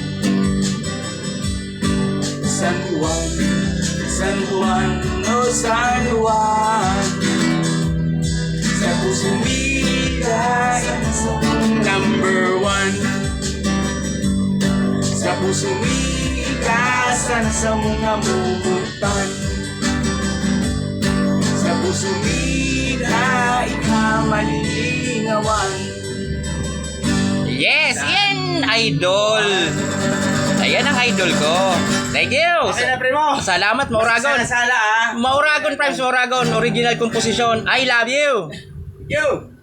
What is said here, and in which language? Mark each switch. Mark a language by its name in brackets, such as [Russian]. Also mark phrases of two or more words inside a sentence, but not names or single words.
[Bikol] San Juan, San Juan, o San Juan, sa pusong vida [English] number one, [Bikol] sa pusong vida sana sa mga mubutan, sa pusong vida ikaw malilingawan. [English] Yes, yan, idol. [Filipino] Ayan ang idol ko. [English] Thank you. [Bikol] Okay na, primo. Salamat, Mauragon. Sala-sala, ah. Mauragon, Primes Mauragon. [English] Original composition. I love you. You.